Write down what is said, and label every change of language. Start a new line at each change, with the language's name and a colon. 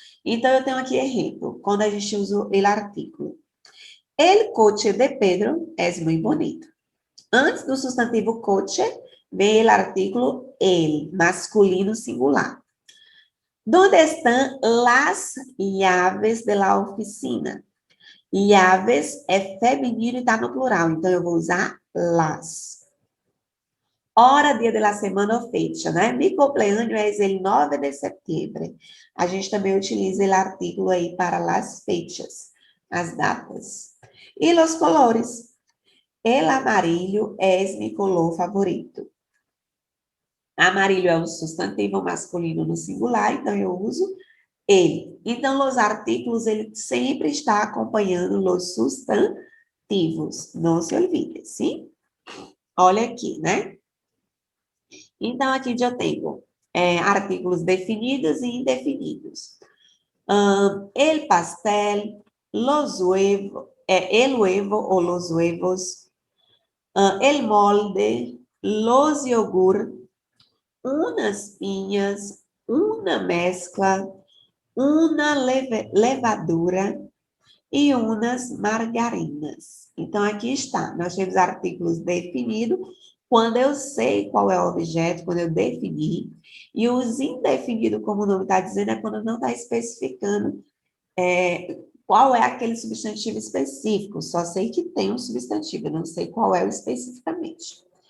Portuguese: Então, eu tenho aqui exemplo, quando a gente usa o artículo.
Spanish: El coche de Pedro es muy bonito.
Portuguese: Antes do substantivo coche, vem o artículo el, masculino singular.
Spanish: ¿Dónde están las llaves de la oficina?
Portuguese: Llaves é feminino e está no plural, então eu vou usar las. Hora, dia de la semana ou fecha, né? Mi cumpleaños é el 9 de setembro. A gente também utiliza o artículo aí para las fechas, as datas.
Spanish: E os colores. El amarillo es mi color favorito.
Portuguese: Amarillo é um substantivo masculino no singular, então eu uso ele. Então, os artículos, ele sempre está acompanhando os substantivos. Não se olvide, sim? Olha aqui, né? Então, aqui eu tenho artículos definidos e indefinidos.
Spanish: El pastel, los huevos, el huevo ou los huevos, el molde, los yogur, unas piñas, una mezcla, una levadura
Portuguese: e umas margarinas. Então, aqui está. Nós temos artículos definidos, quando eu sei qual é o objeto, quando eu defini, e os indefinidos, como o nome está dizendo, é quando não está especificando qual é aquele substantivo específico. Só sei que tem um substantivo, não sei qual é o especificamente.